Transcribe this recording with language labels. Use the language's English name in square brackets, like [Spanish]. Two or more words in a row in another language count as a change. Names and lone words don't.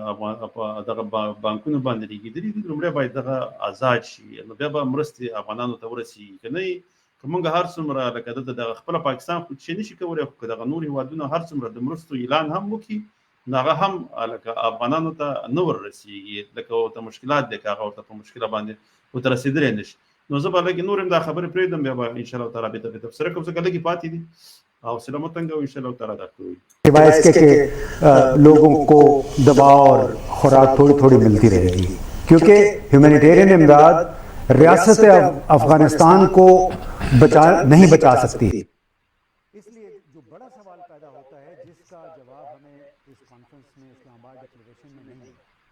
[Pashto] دغه بانکونو باندې لګېدلي دي لومړی باید دغه آزاد شي نو بیا به مرستې افغانانو ته ورسېږي که نه که موږ هر څومره لکه دلته دغه خپله پاکستان خو چې نشي کولی خو که دغه نور هېوادونه هر څومره د مرستو اعلان هم وکړي نو هغه هم لکه افغانانو ته نه وررسېږي لکه ورته مشکلات دی که هغه ورته په مشکله باندې ورته رسېدلی نه شي نو زه به لږې نور هم دا خبرې پرېږدم بیا به [Arabic] انشاءالله تعالی [Pashto] بېرته بې تبصره کوم ځکه لږې پاتې دي حوصله مه تنګوئ [Arabic] انشاءالله تعالی [Pashto] دا کوي [Urdu] سوائے اس کے کہ لوگوں کو دوا اور خوراک تھوڑی تھوڑی ملتی رہے گی کیونکہ ہیومینیٹیرین امداد ریاست افغانستان کو نہیں بچا سکتی اس لیے جو بڑا سوال پیدا ہوتا ہے جس کا جواب ہمیں اس کانفرنس میں اسلام آباد ڈکلیریشن میں نہیں ہے